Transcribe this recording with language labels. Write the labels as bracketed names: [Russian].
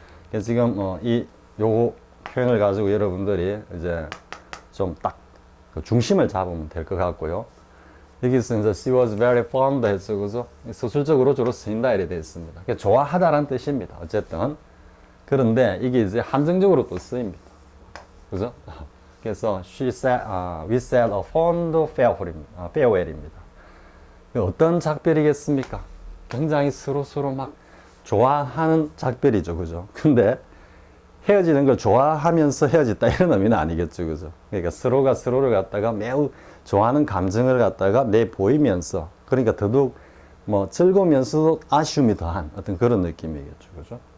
[Korean] 그래서 지금, 요거 표현을 가지고 여러분들이 이제 좀 딱 그 중심을 잡으면 될 것 같고요. 여기서 이제 [English] she was very fond [Korean] 해서, 그죠? 서술적으로 주로 쓰인다 이래 되어 있습니다. 그러니까 좋아하다라는 뜻입니다. 어쨌든. 그런데 이게 이제 한정적으로 또 쓰입니다. 그죠? [English] 그래서 we said a fond farewell입니다. [Korean] 어떤 작별이겠습니까? 굉장히 서로 막 좋아하는 작별이죠. 그죠? 근데 헤어지는 걸 좋아하면서 헤어졌다 이런 의미는 아니겠죠. 그죠? 그러니까 서로가 서로를 갖다가 매우 좋아하는 감정을 갖다가 내보이면서, 그러니까 더더욱 뭐 즐거우면서도 아쉬움이 더한 어떤 그런 느낌이겠죠. 그죠?